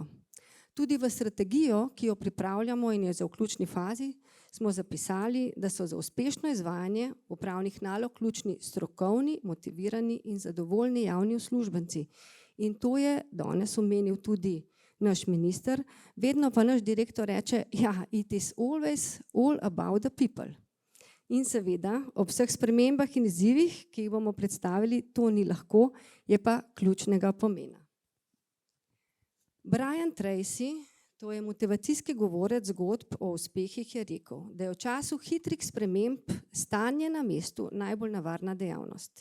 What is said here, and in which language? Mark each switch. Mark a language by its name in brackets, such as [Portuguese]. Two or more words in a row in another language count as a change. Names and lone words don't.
[Slovenian] Tudi v strategijo, ki jo pripravljamo in je v zaključni fazi, smo zapisali, da so za uspešno izvajanje upravnih nalog ključni strokovni, motivirani in zadovoljni javni uslužbenci. In to je danes omenil tudi naš minister, vedno pa naš direktor reče, ja, [English] it is always all about the people. [Slovenian] In seveda, ob vseh spremembah in izzivih, ki jih bomo predstavili, to ni lahko, je pa ključnega pomena. Brian Tracy, to je motivacijski govorec zgodb o uspehih, je rekel, da je v času hitrih sprememb stanje na mestu najbolj nevarna dejavnost.